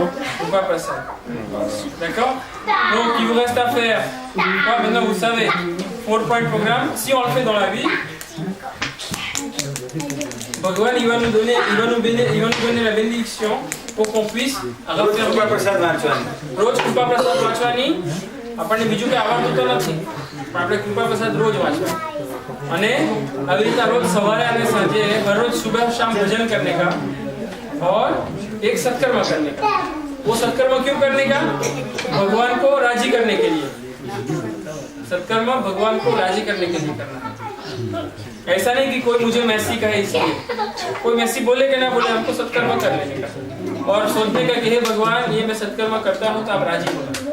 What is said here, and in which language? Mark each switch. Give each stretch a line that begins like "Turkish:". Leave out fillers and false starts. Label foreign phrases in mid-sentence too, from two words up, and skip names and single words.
French: Coupa Prasad. D'accord? Donc il vous reste à faire. Maintenant vous savez. 4 point programme. Si on le fait dans la vie, Bhagwan il va nous donner la bénédiction pour qu'on puisse refaire
Gujarati: કૃપા પ્રસાદ વાંચવાની રોજ કૃપા પ્રસાદ વાંચવાની. આપણને બીજું કઈ આવડતું તો નથી પણ આપણે કૃપા પ્રસાદ રોજ વાંચવા અને આવી રીતના રોજ સવારે અને સાંજે હરરોજ
Hindi: सुबह शाम भजन करने का और एक सत्कर्म करने का. वो सत्कर्म क्यों करने का? भगवान को राजी करने के लिए. सत्कर्म भगवान को राजी करने के लिए करना है. ऐसा नहीं कि कोई मुझे मैसी कहे इसलिए. कोई मैसी बोले कि ना बोले, हमको सत्कर्म कर लेने का और सोचने का कि हे भगवान ये मैं सत्कर्म करता हूँ तो आप राजी हो.